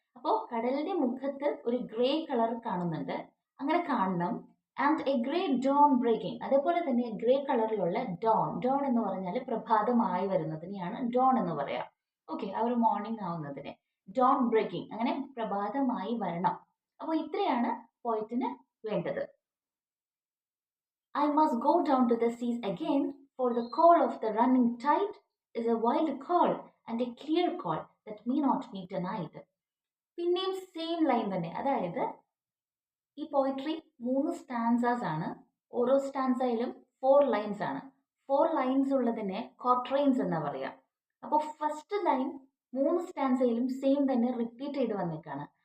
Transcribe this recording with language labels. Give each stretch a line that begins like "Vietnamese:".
Malayalam: അപ്പോൾ കടലിന്റെ മുഖത്ത് ഒരു ഗ്രേ കളർ കാണുന്നുണ്ട്, അങ്ങനെ കാണണം.
English: and a grey dawn breaking,
Malayalam: അതേപോലെ തന്നെ ഗ്രേ കളറിലുള്ള ഡോൺ, ഡോൺ എന്ന് പറഞ്ഞാൽ പ്രഭാതമായി വരുന്നതിനെയാണ് ഡോൺ എന്ന് പറയാം. ഓക്കെ, ആ ഒരു മോർണിംഗ് ആവുന്നതിനെ ഡോൺ ബ്രേക്കിംഗ്, അങ്ങനെ പ്രഭാതമായി വരണം. അപ്പോൾ ഇത്രയാണ് പോയിന്റിന് വേണ്ടത്.
English: I must go down to the seas again, for the call of the running tide is a wild call and a clear call that may not be denied.
Malayalam: പിന്നെയും same line തന്നെ, അതായത് ഈ പോയിട്രി 3 സ്റ്റാൻസാസ് ആണ്. ഓരോ സ്റ്റാൻസയിലും 4 lines ആണ്. 4 lines ഉള്ളതിനെ ക്വാർട്ടറൈൻസ് എന്നാ പറയാ. അപ്പോൾ ഫസ്റ്റ് ലൈൻ 3 സ്റ്റാൻസയിലും സെയിം തന്നെ റിപ്പീറ്റ് ചെയ്ത് വന്നേക്കാണ്.